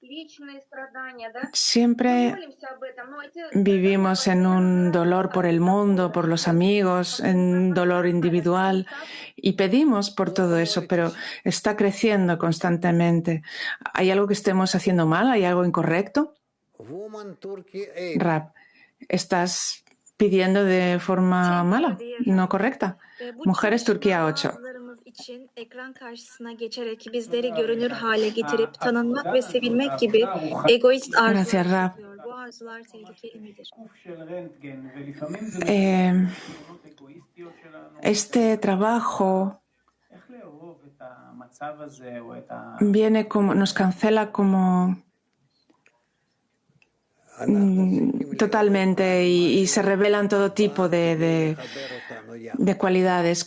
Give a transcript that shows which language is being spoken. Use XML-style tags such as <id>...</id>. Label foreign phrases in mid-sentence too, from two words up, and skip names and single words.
<es>Siempre vivimos en un dolor por el mundo, por los amigos, en un dolor individual y pedimos por todo eso, pero está creciendo constantemente. ¿Hay algo que estemos haciendo mal? ¿Hay algo incorrecto? Rab, ¿estás pidiendo de forma mala, no correcta? Mujeres Turquía 8.</es> <tr>için ekran karşısına geçerek bizleri görünür hale getirip tanınmak ve sevilmek gibi egoist arzular yapıyor. Bu arzular tehlikeli midir?</tr> <es>Este trabajo viene como, nos cancela como totalmente y se revelan todo tipo de cualidades.</es>